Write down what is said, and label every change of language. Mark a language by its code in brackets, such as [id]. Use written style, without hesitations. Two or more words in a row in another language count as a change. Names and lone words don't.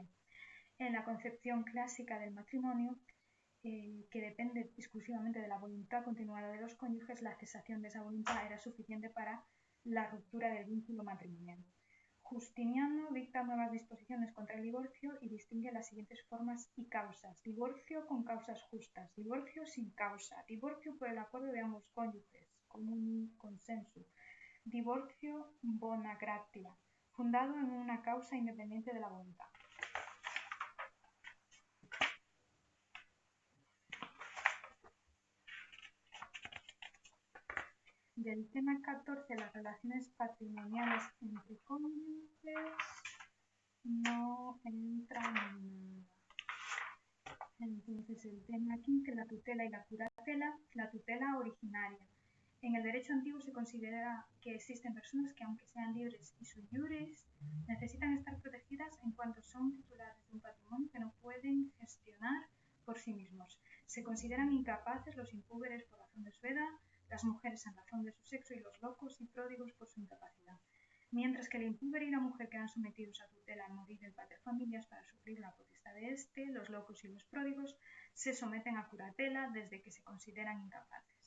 [es] En la concepción clásica del matrimonio, que depende exclusivamente de la voluntad continuada de los cónyuges, la cesación de esa voluntad era suficiente para la ruptura del vínculo matrimonial. Justiniano dicta nuevas disposiciones contra el divorcio y distingue las siguientes formas y causas: divorcio con causas justas, divorcio sin causa, divorcio por el acuerdo de ambos cónyuges, común consenso, divorcio [la] bona gratia, [es] fundado en una causa independiente de la voluntad. Del tema 14, las relaciones patrimoniales entre cónyuges, no entra nada. Entonces el tema 15, la tutela y la curatela, la tutela originaria. En el derecho antiguo se considera que existen personas que, aunque sean libres y [la] sui juris, [es] necesitan estar protegidas en cuanto son titulares de un patrimonio que no pueden gestionar por sí mismos. Se consideran incapaces los impúberes por razón de su edad, las mujeres en razón de su sexo y los locos y pródigos por su incapacidad. Mientras que el impúber y la mujer quedan sometidos a tutela al morir el paterfamilias para sufrir la potestad de éste, los locos y los pródigos se someten a curatela desde que se consideran incapaces.